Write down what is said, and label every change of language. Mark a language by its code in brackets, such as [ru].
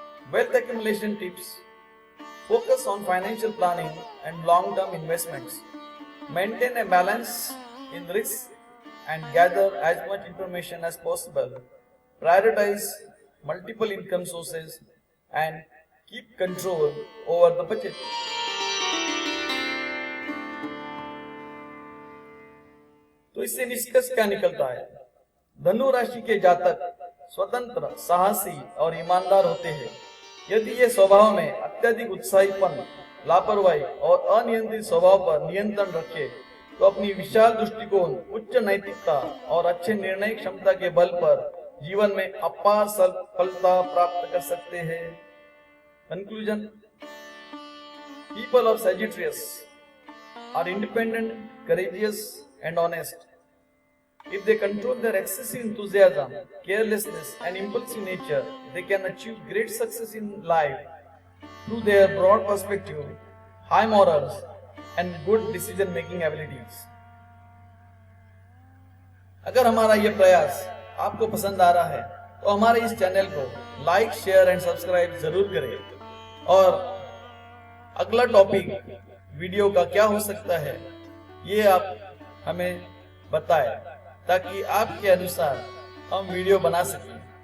[en] Wealth accumulation tips: focus on financial planning and long-term investments. Maintain a balance in risks and gather as much information as possible. Prioritize multiple income sources and keep control over the budget. [hi] तो इससे निष्कर्ष क्या निकलता है? धनु राशि के जातक स्वतंत्र, साहसी और ईमानदार होते हैं। यदि ये स्वभाव में अत्यधिक उत्साहीपन, लापरवाही और अनियंत्रित स्वभाव पर नियंत्रण रखे, तो अपनी विशाल दृष्टिकोण, उच्च नैतिकता और अच्छे निर्णय क्षमता के बल पर जीवन में अपार सफलता प्राप्त कर सकते हैं। [en] Conclusion: People of Sagittarius are independent, courageous, and honest. If they control their excessive enthusiasm, carelessness, and impulsive nature, they can achieve great success in life through their broad perspective, high morals, and good decision-making abilities. [hi] अगर हमारा ये प्रयास आपको पसंद आ रहा है, तो हमारे इस चैनल को लाइक, शेयर एंड सब्सक्राइब जरूर करें। और अगला टॉपिक वीडियो का क्या हो सकता है, ये आप हमें बताएं, ताकि आपके अनुसार हम वीडियो बना सकें।